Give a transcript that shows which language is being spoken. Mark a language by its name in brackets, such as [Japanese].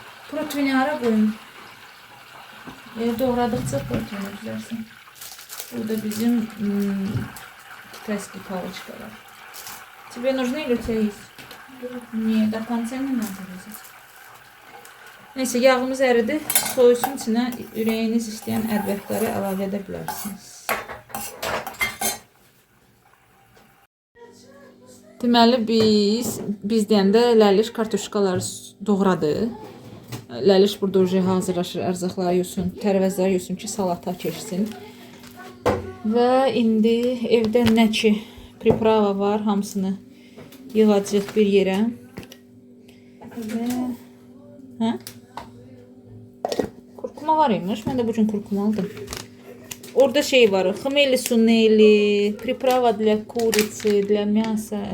[Azerbaijani] Proteinini hara qoyun? Doğradıqca proteini düzərsən. Burada bizim [Russian] китайские палочки [Azerbaijani] var. [Russian] Тебе нужны или у тебя есть? Не, до конца не надо резать. [Azerbaijani] Neyse, yağımız əridi. Soyusun içinə ürəyiniz istəyən ədvətləri əlavə edə bilərsiniz. Deməli, biz deyəndə Ləliş kartuşkaları doğradı. Ləliş burada [Russian] уже [Azerbaijani] hazırlaşır, ərzaqları yusun, tərəvəzləri yusun ki, salata keçsin. Və indi evdə nə ki priprava var, hamısını yığacaq bir yerə. Və hə? Kurkuma var imiş. Mən də bu gün kurkuma aldım. Orada şey var. [Russian] Xmeli suneli, priprava для курицы, для мяса.